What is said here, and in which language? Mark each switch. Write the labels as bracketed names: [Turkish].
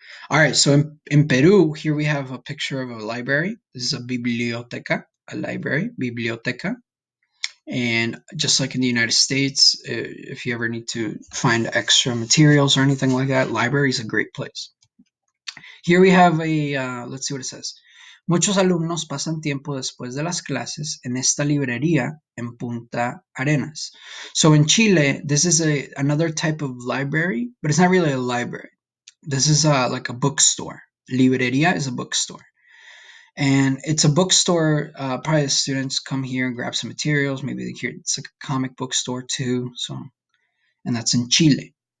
[English] All right, so in Peru, here we have a picture of a library. This is a biblioteca, a library, biblioteca. And just like in the United States, if you ever need to find extra materials or anything like that, library is a great place. Here we have let's see what it says. [Spanish] Muchos alumnos pasan tiempo después de las clases en esta librería en Punta Arenas. [English] So in Chile, this is another type of library, but it's not really a library. This is like a bookstore. Librería is a bookstore. And it's a bookstore. Probably the students come here and grab some materials. Maybe here it's like a comic book store too. So, and that's in Chile.